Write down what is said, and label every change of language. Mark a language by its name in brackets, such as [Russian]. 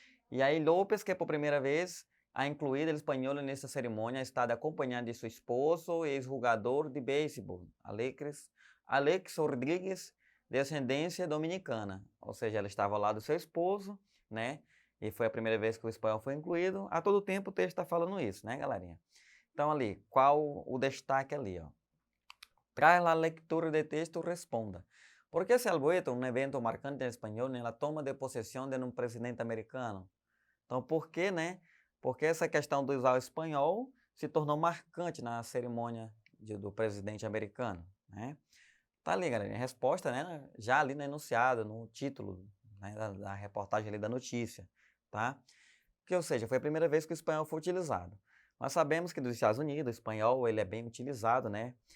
[Spanish] E aí López, que por primeira vez ha incluído el español en esta ceremonia, está acompañado de su esposo, ex-jugador de béisbol, Alex Rodrigues, de ascendência dominicana. [Portuguese] Ou seja, ela estava ao lado do seu esposo, né? E foi a primeira vez que o espanhol foi incluído. A todo tempo o texto está falando isso, né, galerinha? Então ali, qual o destaque ali, ó? Tras a leitura de texto, responda. [Spanish] ¿Por qué se ha vuelto un evento marcante en español en la toma de posesión de un presidente americano? [Portuguese] Então, por que, né? Porque essa questão do usar o espanhol se tornou marcante na cerimônia do presidente americano, né? Tá ali, galera, a resposta, né? Já ali no enunciado, no título, né, da reportagem ali da notícia, tá? Que, ou seja, foi a primeira vez que o espanhol foi utilizado. Nós sabemos que nos Estados Unidos o espanhol ele é bem utilizado, né?